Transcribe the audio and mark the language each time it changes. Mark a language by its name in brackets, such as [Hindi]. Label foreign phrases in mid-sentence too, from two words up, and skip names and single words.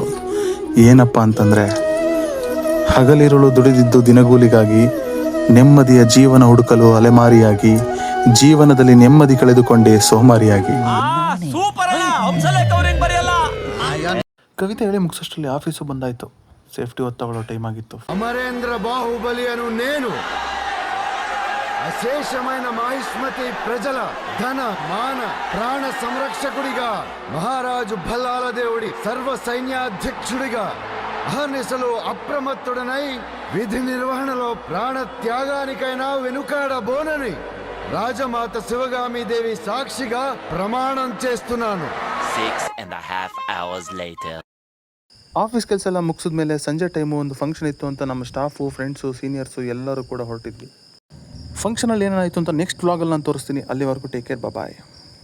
[Kannada] ಏನಪ್ಪ ಅಂತಂದರೆ, ಹಗಲಿರುಳು ದುಡಿದಿದ್ದು ದಿನಗೂಲಿಗಾಗಿ, ನೆಮ್ಮದಿಯ ಜೀವನ ಹುಡುಕಲು ಅಲೆಮಾರಿಯಾಗಿ, ಜೀವನದಲ್ಲಿ ನೆಮ್ಮದಿ ಕಳೆದುಕೊಂಡೇ ಸೋಮಾರಿಯಾಗಿ. ಕವಿತೆ ಹೇಳಿ ಮುಗಿಸೋಷ್ಟರಲ್ಲಿ ಆಫೀಸು ಬಂದಾಯಿತು. ಸೇಫ್ಟಿ ಹೊತ್ತಗೊಳ್ಳೋ ಟೈಮ್ ಆಗಿತ್ತು. [Telugu] అమరేంద్ర బాహుబలి నేను అశేషమైన మహిష్మతి ప్రజల ధన మాన ప్రాణ సంరక్షకుడిగా, మహారాజు భల్లాల దేవుడి సర్వ సైన్యాధ్యక్షుడిగా అహర్నిశలు అప్రమత్తుడనై విధి నిర్వహణలో ప్రాణ త్యాగానికైనా వెనుకాడబోనని రాజమాత శివగామి దేవి సాక్షిగా ప్రమాణం చేస్తున్నాను. [English] 6.5 hours later. [Kannada] ಆಫೀಸ್ ಕೆಲಸ ಎಲ್ಲ ಮುಗಿಸಿದ ಮೇಲೆ ಸಂಜೆ ಟೈಮು ಒಂದು ಫಂಕ್ಷನ್ ಇತ್ತು ಅಂತ ನಮ್ಮ ಸ್ಟಾಫು, ಫ್ರೆಂಡ್ಸು, ಸೀನಿಯರ್ಸು ಎಲ್ಲರೂ ಕೂಡ ಹೊರಟಿದ್ವಿ. ಫಂಕ್ಷನಲ್ಲಿ ಏನಾಯಿತು ಅಂತ ನೆಕ್ಸ್ಟ್ ವ್ಲಾಗಲ್ಲಿ ನಾನು ತೋರಿಸ್ತೀನಿ. ಅಲ್ಲಿವರೆಗೂ [English] take care, [Kannada] ಬಾಯ್.